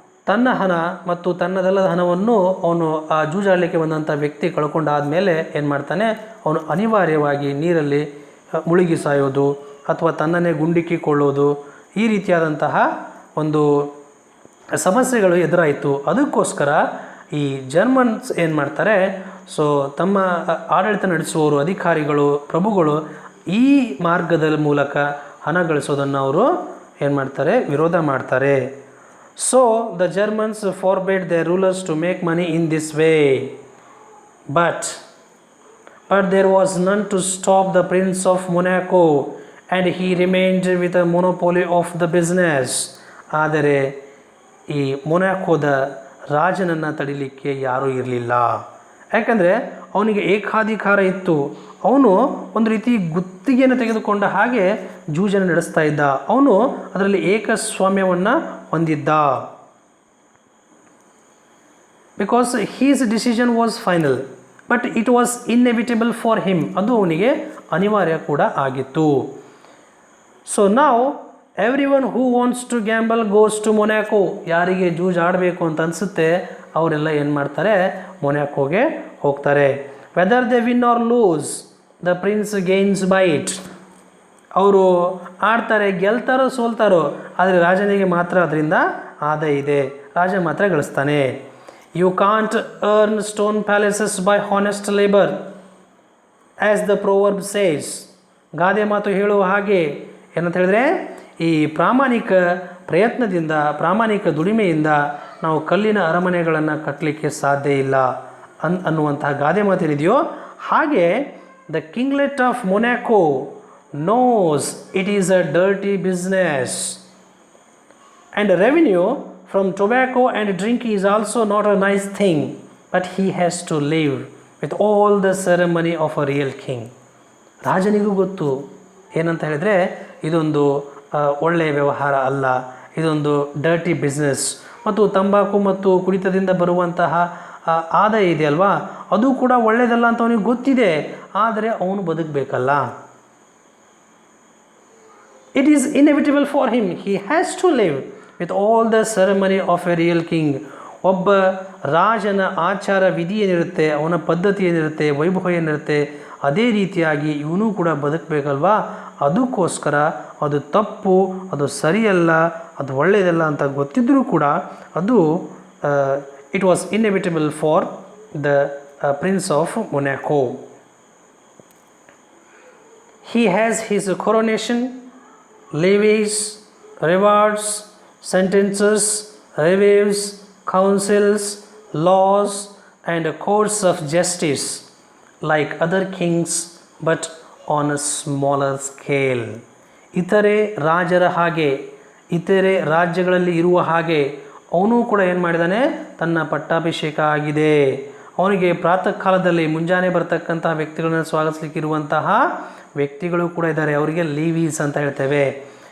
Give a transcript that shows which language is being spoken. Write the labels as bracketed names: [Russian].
[Kannada] ತನ್ನ ಹಣ ಮತ್ತು ತನ್ನದಲ್ಲದ ಹಣವನ್ನು ಅವನು ಆ ಜೂಜಾಡಲಿಕ್ಕೆ ಬಂದಂಥ ವ್ಯಕ್ತಿ ಕಳ್ಕೊಂಡಾದ ಮೇಲೆ ಏನು ಮಾಡ್ತಾನೆ, ಅವನು ಅನಿವಾರ್ಯವಾಗಿ ನೀರಲ್ಲಿ ಮುಳುಗಿ ಸಾಯೋದು ಅಥವಾ ತನ್ನನ್ನೇ ಗುಂಡಿಕ್ಕಿಕೊಳ್ಳೋದು, ಈ ರೀತಿಯಾದಂತಹ ಒಂದು ಸಮಸ್ಯೆಗಳು ಎದುರಾಯಿತು. ಅದಕ್ಕೋಸ್ಕರ ಈ ಜರ್ಮನ್ಸ್ ಏನು ಮಾಡ್ತಾರೆ, ಸೊ ತಮ್ಮ ಆಡಳಿತ ನಡೆಸುವವರು, ಅಧಿಕಾರಿಗಳು, ಪ್ರಭುಗಳು ಈ ಮಾರ್ಗದ ಮೂಲಕ ಹಣ ಗಳಿಸೋದನ್ನು ಅವರು ಏನು ಮಾಡ್ತಾರೆ, ವಿರೋಧ ಮಾಡ್ತಾರೆ. [English] So the Germans forbade their rulers to make money in this way, but there was none to stop the Prince of Monaco and he remained with a monopoly of the business. [Kannada] ಆದರೆ ಈ ಮೊನಾಕೋದ ರಾಜನನ್ನು ತಡಿಲಿಕ್ಕೆ ಯಾರೂ ಇರಲಿಲ್ಲ. ಯಾಕಂದರೆ ಅವನಿಗೆ ಏಕಾಧಿಕಾರ ಇತ್ತು. ಅವನು ಒಂದು ರೀತಿ ಗುತ್ತಿಗೆಯನ್ನು ತೆಗೆದುಕೊಂಡ ಹಾಗೆ ಜೂಜನ್ನು ನಡೆಸ್ತಾ ಇದ್ದ. ಅವನು ಅದರಲ್ಲಿ ಏಕಸ್ವಾಮ್ಯವನ್ನು ಹೊಂದಿದ್ದ. [English] Because his decision was final but it was inevitable for him. [Kannada] ಅದು ಅವನಿಗೆ ಅನಿವಾರ್ಯ ಕೂಡ ಆಗಿತ್ತು. ಸೊ ನಾವು [English] Everyone who wants to gamble goes to Monaco. [Kannada] ಯಾರಿಗೆ ಜೂಜ್ ಆಡಬೇಕು ಅಂತ ಅನಿಸುತ್ತೆ ಅವರೆಲ್ಲ ಏನು ಮಾಡ್ತಾರೆ, ಮೊನ್ಯಾಕೋಗೆ ಹೋಗ್ತಾರೆ. [English] Whether they win or lose the prince gains by it. [Kannada] ಅವರು ಆಡ್ತಾರೆ, ಗೆಲ್ತಾರೋ ಸೋಲ್ತಾರೋ, ಆದರೆ ರಾಜನಿಗೆ ಮಾತ್ರ ಅದರಿಂದ ಆದಾಯ ಇದೆ, ರಾಜ ಮಾತ್ರ ಗಳಿಸ್ತಾನೆ. [English] You can't earn stone palaces by honest labour as the proverb says. [Kannada] ಗಾದೆ ಮಾತು ಹೇಳುವ ಹಾಗೆ ಏನಂತ ಹೇಳಿದ್ರೆ, ಈ ಪ್ರಾಮಾಣಿಕ ಪ್ರಯತ್ನದಿಂದ, ಪ್ರಾಮಾಣಿಕ ದುಡಿಮೆಯಿಂದ ನಾವು ಕಲ್ಲಿನ ಅರಮನೆಗಳನ್ನು ಕಟ್ಟಲಿಕ್ಕೆ ಸಾಧ್ಯ ಇಲ್ಲ ಅನ್ನುವಂತಹ ಗಾದೆ ಮಾತೇನಿದೆಯೋ ಹಾಗೆ [English] The kinglet of Monaco knows it is a dirty business and revenue from tobacco and drink is also not a nice thing, but he has to live with all the ceremony of a real king. [Kannada] ರಾಜನಿಗೂ ಗೊತ್ತು ಏನಂತ ಹೇಳಿದರೆ ಇದೊಂದು ಒಳ್ಳೆಯ ವ್ಯವಹಾರ ಅಲ್ಲ, ಇದೊಂದು dirty business. ಮತ್ತು ತಂಬಾಕು ಮತ್ತು ಕುಡಿತದಿಂದ ಬರುವಂತಹ ಆದಾಯ ಇದೆಯಲ್ವಾ, ಅದು ಕೂಡ ಒಳ್ಳೆಯದಲ್ಲ ಅಂತ ಅವನಿಗೆ ಗೊತ್ತಿದೆ, ಆದರೆ ಅವನು ಬದುಕಬೇಕಲ್ಲ. [English] It is inevitable for him. He has to live with all the ceremony of a real king. [Kannada] ಒಬ್ಬ ರಾಜನ ಆಚಾರ ವಿಧಿ ಏನಿರುತ್ತೆ, ಅವನ ಪದ್ಧತಿ ಏನಿರುತ್ತೆ, ವೈಭವ ಏನಿರುತ್ತೆ, ಅದೇ ರೀತಿಯಾಗಿ ಇವನು ಕೂಡ ಬದುಕಬೇಕಲ್ವಾ. ಅದಕ್ಕೋಸ್ಕರ ಅದು ತಪ್ಪು, ಅದು ಸರಿಯಲ್ಲ, ಅದು ಒಳ್ಳೆಯದಲ್ಲ ಅಂತ ಗೊತ್ತಿದ್ದರೂ ಕೂಡ ಅದು [English] It was inevitable for the prince of Monaco. He has his coronation, levies, rewards, sentences, reviews, councils, laws, and courts of justice like other kings, but on a smaller scale. [Kannada] ಇತರೆ ರಾಜರ ಹಾಗೆ, ಇತರೆ ರಾಜ್ಯಗಳಲ್ಲಿ ಇರುವ ಹಾಗೆ ಅವನು ಕೂಡ ಏನು ಮಾಡಿದ್ದಾನೆ, ತನ್ನ ಪಟ್ಟಾಭಿಷೇಕ ಆಗಿದೆ. ಅವನಿಗೆ ಪ್ರಾತಃ ಕಾಲದಲ್ಲಿ ಮುಂಜಾನೆ ಬರ್ತಕ್ಕಂಥ ವ್ಯಕ್ತಿಗಳನ್ನು ಸ್ವಾಗತಿಸಲಿಕ್ಕಿರುವಂತಹ ವ್ಯಕ್ತಿಗಳು ಕೂಡ ಇದ್ದಾರೆ, ಅವರಿಗೆ ಲೀವೀಸ್ ಅಂತ ಹೇಳ್ತೇವೆ.